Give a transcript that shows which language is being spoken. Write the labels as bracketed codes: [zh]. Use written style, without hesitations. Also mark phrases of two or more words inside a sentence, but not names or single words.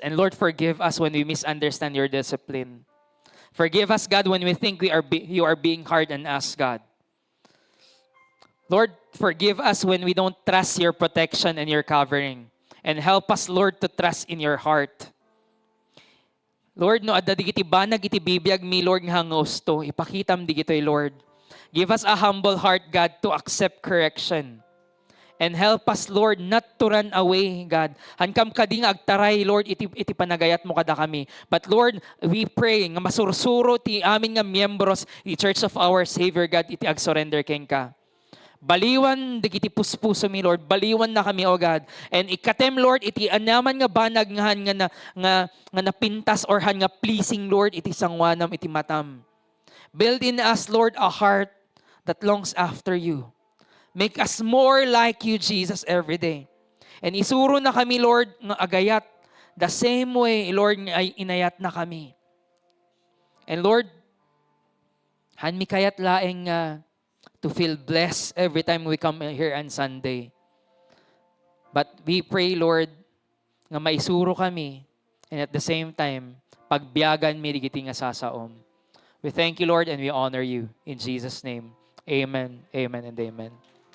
[en] And Lord, forgive us when we misunderstand your discipline. Forgive us, God, when we think you are being hard on us, God. Lord, forgive us when we don't trust your protection and your covering. And help us, Lord, to trust in your heart. Lord, [ilo] no adda digiti banag iti bibiyag mi, Lord, nga hangos to. Ipakitam digitoy, Lord. [en] Give us a humble heart, God, to accept correction. And help us, Lord, not to run away, God. [ilo] Hankam ka di nga agtaray, Lord, iti panagayat mo kada kami. [en] But Lord, we pray [ilo] nga masursuro ti amin nga miyembros, [en] the Church of our Savior, God, [ilo] iti ag-surrender ken ka. Baliwan, digiti puspuso mi, Lord. Baliwan na kami, [en] O God. [ilo] And ikatem, Lord, iti anaman nga banag nga han nga napintas or han nga pleasing, Lord, iti sangwanam, iti matam. [en] Build in us, Lord, a heart that longs after you. Make us more like you, Jesus, every day. [ilo] And isuro na kami, Lord, ng agayat. [en] The same way, Lord, [ilo] ay inayat na kami. [en] And Lord, [ilo] han mi kayat laeng [en] to feel blessed every time we come here on Sunday. But we pray, Lord, [ilo] nga maisuro kami, [en] and at the same time, [ilo] pagbiyagan mi digiti nga sasaom. [en] We thank you, Lord, and we honor you. In Jesus' name, amen, amen, and amen.